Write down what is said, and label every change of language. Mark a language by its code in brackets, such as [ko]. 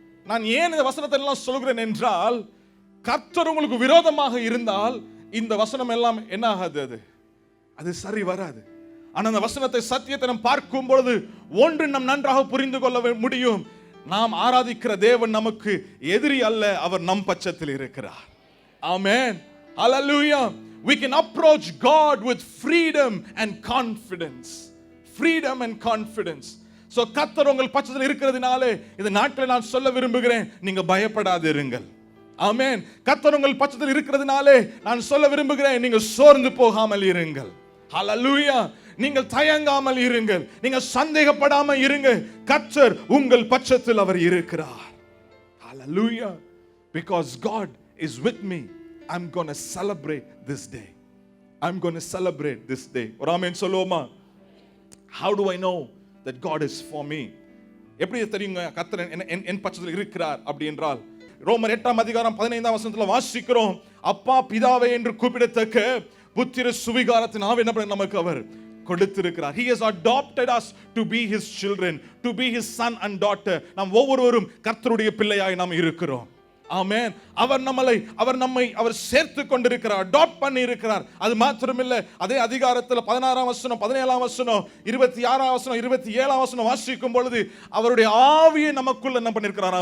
[ta] நான் ஏன் இந்த வசனத்தை எல்லாம் சொல்கிறேன் என்றால், கர்த்தர் உங்களுக்கு விரோதமாக இருந்தால் இந்த வசனம் எல்லாம் என்ன ஆகாது? அது சரி வராது. ஆனா அந்த வசனத்தை, சத்தியத்தை நாம் பார்க்கும் பொழுது ஒன்று நாம் நன்றாக புரிந்து கொள்ள முடியும். நாம் ஆராதிக்கிற தேவன் நமக்கு எதிரி அல்ல, அவர் நம் பட்சத்தில் இருக்கிறார். ஆமென். ஹல்லேலூயா. [en] We can approach God with freedom and confidence. Freedom and confidence. [ta] So கர்த்தர் உங்கள் பட்சத்தில் இருக்கிறதுனாலே இந்த நாட்களில் நான் சொல்ல விரும்புகிறேன், நீங்க பயப்படாதிருங்கள். ஆமென். கர்த்தர் உங்கள் பட்சத்தில் இருக்கிறதுனாலே நான் சொல்ல விரும்புகிறேன், நீங்க சோர்ந்து போகாமல் இருங்கள். ஹல்லேலூயா. நீங்கள் தயங்காமல் இருங்கள், நீங்கள் சந்தேகப்படாமல் இருங்க. கர்த்தர் உங்கள் பட்சத்தில் அவர் இருக்கிறார். ஹல்லேலூயா. [en] Because God is with me, I'm going to celebrate this day. I'm going to celebrate this day. [ta] ஒரு ஆமென் சொல்லுவோமா? [en] How do I know that God is for me? [ta] எப்படி தெரியுங்க கர்த்தர் என் பட்சத்தில் இருக்கிறார் அப்படி என்றால், ரோமர் 8ஆம் அதிகாரம் 15ஆம் வசனத்துல வாசிக்கிறோம், அப்பா பிதாவே என்று கூப்பிடத்தக்க புத்திர சுவிகாரத்தின் ஆவி நமக்கு அவர் கொடுத்திருக்கிறார். [en] He has adopted us to be his children, to be his son and daughter. [ta] நாம் ஒவ்வொருவரும் கர்த்தருடைய பிள்ளையாய் நாம் இருக்கிறோம். ஆமென். அவர் நம்மை சேர்த்து கொண்டிருக்கிறார், அடாப்ட் பண்ணி இருக்கிறார். அது மாத்திரமில்ல, அதே அதிகாரத்தில் 16ஆம் வசனம், 17ஆம் வசனம், 26ஆம் வசனம், 27ஆம் வசனம் வாசிக்கும் பொழுது அவருடைய ஆவியை நமக்குள்ள என்ன பண்ணிருக்கிறார்?